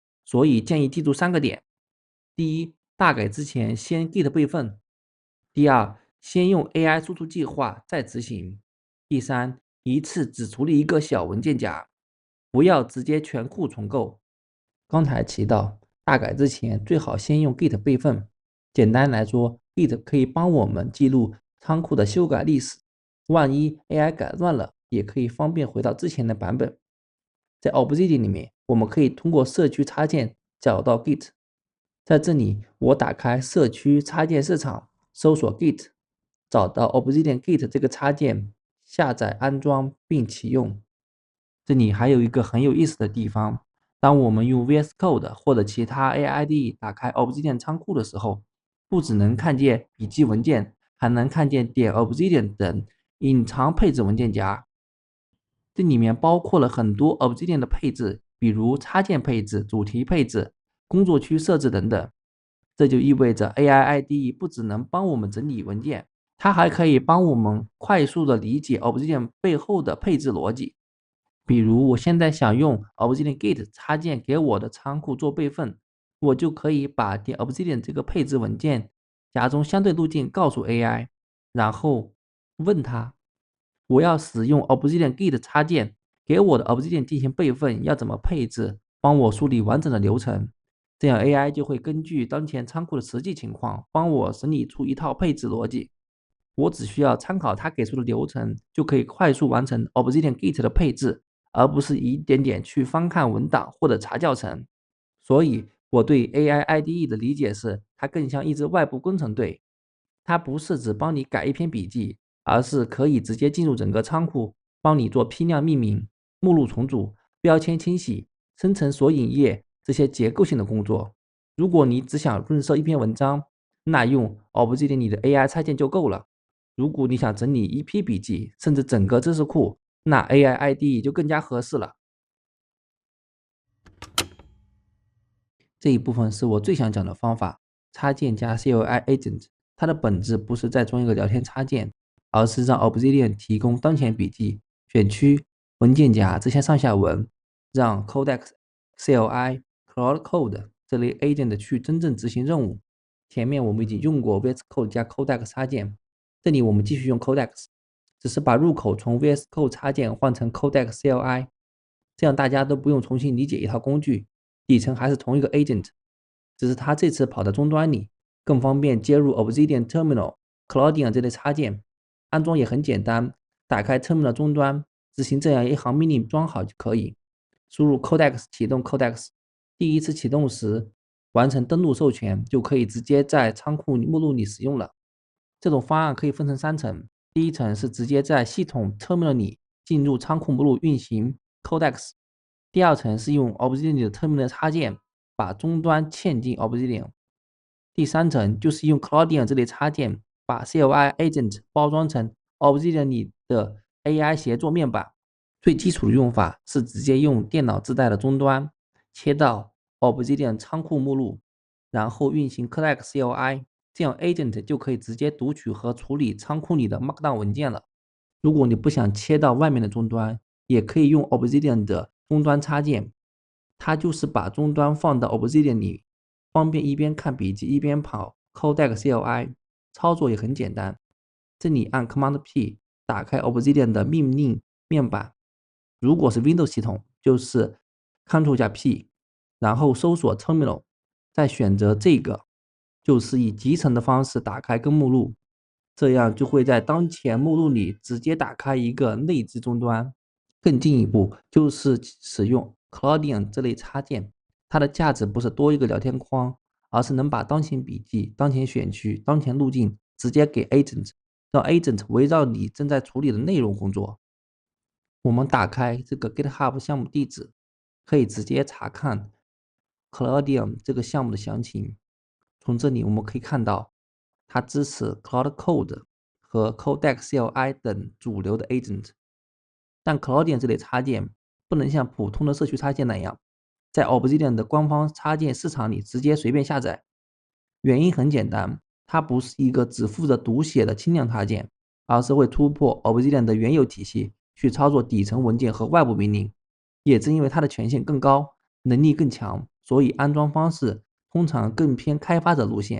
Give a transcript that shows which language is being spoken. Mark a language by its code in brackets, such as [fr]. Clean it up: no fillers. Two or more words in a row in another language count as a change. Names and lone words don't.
[zh] 所以建議記住3個點：第一，大改之前先 Git 備份；第二，先用 AI 輸出計劃再執行；第三，一次只處理一個小文件夾，不要直接全庫重構。剛才提到，大改之前最好先用 Git 備份。簡單來說， Git 可以幫我們記錄倉庫的修改歷史，萬一 AI 改亂了，也可以方便回到之前的版本。在 Obsidian 裡面，我們可以通過社區插件找到 Git。在這裡，我打開社區插件市場，搜索 Git， 找到 Obsidian Git 這個插件，下載安裝並啟用。這裡還有一個很有意思的地方，當我們用 VS Code 或者其他 [en] AI IDE [zh] 打開 Obsidian 倉庫的時候，不只能看見筆記文件，還能看見點 Obsidian 等隱藏配置文件夾。這裡面包括了很多 Obsidian 的配置，比如插件配置、主題配置、工作區設置等等。這就意味着 [en] AI IDE [zh] 不只能幫我們整理文件，它還可以幫我們快速的理解 Obsidian 背後的配置邏輯。比如我現在想用 Obsidian Git 插件給我的倉庫做備份，我就可以把點 Obsidian 這個配置文件夾中相對路徑告訴 AI， 然後問他，我要使用 Obsidian Git 插件給我的 Obsidian 進行備份，要怎麼配置，幫我梳理完整的流程。這樣 AI 就會根據當前倉庫的實際情況，幫我整理出一套配置邏輯。我只需要參考他給出的流程，就可以快速完成 Obsidian Git 的配置，而不是一點點去翻看文檔或者查教程。所以我對 [en] AI IDE [zh] 的理解是，它更像一支外部工程隊，它不是只幫你改一篇筆記，而是可以直接進入整個倉庫，幫你做批量命名、目錄重組、標籤清洗、生成索引頁這些結構性的工作。如果你只想潤色一篇文章，那用 Obsidian 裡的 AI 插件就夠了。如果你想整理一批筆記，甚至整個知識庫，那 [en] AI IDE [zh] 就更加合適了。這一部分是我最想講的方法，插件加 [en] CLI Agent。 [zh] 它的本質不是再裝一個聊天插件，而是讓 Obsidian 提供當前筆記、選區、文件夾這些上下文，讓 Codex、CLI、Cloud Code 這類 Agent 去真正執行任務。前面我們已經用過 VS Code 加 Codex 插件，這裡我們繼續用 Codex，只是把入口從 VS Code 插件換成 Codex CLI， 這樣大家都不用重新理解一套工具，底層還是同一個 Agent， 只是它這次跑到終端裡，更方便接入 Obsidian Terminal、Cloudian 這類插件，安裝也很簡單，打開 Terminal 終端，執行這樣一行命令裝好就可以。輸入 Codex 啟動 Codex， 第一次啟動時完成登錄授權，就可以直接在倉庫目錄裡使用了。這種方案可以分成3層，第一層是直接在系統 Terminal 裡進入倉庫目錄運行 Codex，第二層是用 Obsidian 的 Terminal 插件把終端嵌進 Obsidian， 第三層就是用 Cloudian 這類插件把 [en] CLI Agent [zh] 包裝成 Obsidian 裡的 AI 協作面板。最基礎的用法是直接用電腦自帶的終端切到 Obsidian 倉庫目錄，然後運行 Codex CLI， 這樣 Agent 就可以直接讀取和處理倉庫裡的 Markdown 文件了。如果你不想切到外面的終端，也可以用 Obsidian 的終端插件，它就是把終端放到 Obsidian 裡，方便一邊看筆記一邊跑 Codex CLI， 操作也很簡單。這裡按 [en] Command P [zh] 打開 Obsidian 的命令面板，如果是 Windows 系統，就是 Ctrl 加 P， 然後搜索 Terminal，再選擇這個，就是以集成的方式打開根目錄，這樣就會在當前目錄裡直接打開一個內置終端。更進一步就是使用 Cloudian 這類插件，它的價值不是多一個聊天框，而是能把當前筆記、當前選區、當前路徑直接給 Agent， 讓 Agent 圍繞你正在處理的內容工作。我們打開這個 GitHub 項目地址，可以直接查看 Cloudian 這個項目的詳情。從這裡我們可以看到，它支持 Cloud Code 和 Codex CLI 等主流的 Agent， 但 Cloudian 這類插件不能像普通的社區插件那樣，在 Obsidian 的官方插件市場裡直接隨便下載。原因很簡單，它不是一個只負責讀寫的輕量插件，而是會突破 Obsidian 的原有體系去操作底層文件和外部命令。也正因為它的權限更高，能力更強，所以安裝方式通常更偏開發者路線。